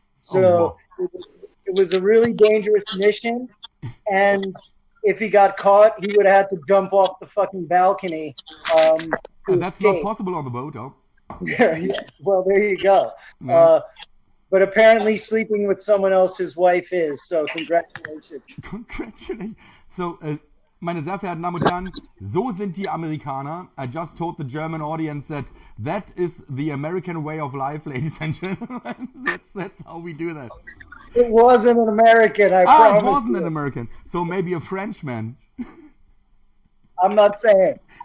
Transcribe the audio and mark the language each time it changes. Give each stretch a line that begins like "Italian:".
English: So it was a really dangerous mission, and if he got caught, he would have had to jump off the fucking balcony. That's not possible on the boat, though. Yeah, well, there you go. Yeah. But apparently sleeping with someone else's wife is, so congratulations. Congratulations.
German: So, meine sehr verehrten Damen und Herren, so sind die Amerikaner.
English: I just told the German audience that is the American way of life, ladies and gentlemen. That's how we do that. It wasn't an American, I promise. It wasn't an American. So maybe a Frenchman. I'm not saying.